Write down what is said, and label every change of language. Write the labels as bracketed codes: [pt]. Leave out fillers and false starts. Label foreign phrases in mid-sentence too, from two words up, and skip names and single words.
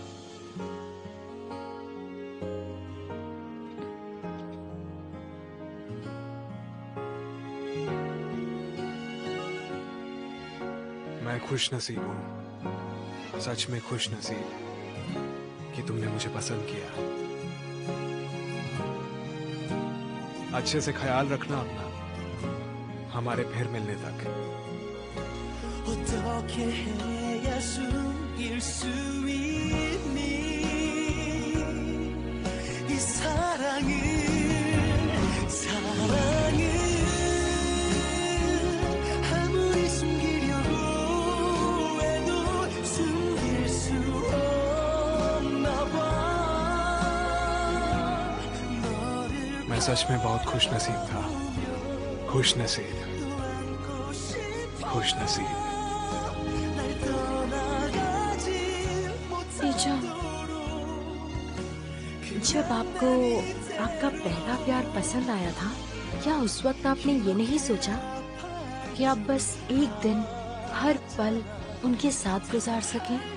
[hi] मैं खुश नसीब हूं, सच में खुश नसीब कि तुमने मुझे पसंद किया। अच्छे से ख्याल रखना अपना, हमारे फिर मिलने तक। [ko] 어떻게 해야 숨길 수 있니 이 사랑을 아무리 숨기려고 해도 숨길 수 없나 봐 [hi] मैं सच में बहुत खुश नसीब था। खुश नसीब, खुश नसीब। टीचर, जब आपको आपका पहला प्यार पसंद आया था, क्या उस वक्त आपने ये नहीं सोचा कि आप बस एक दिन हर पल उनके साथ गुजार सकें?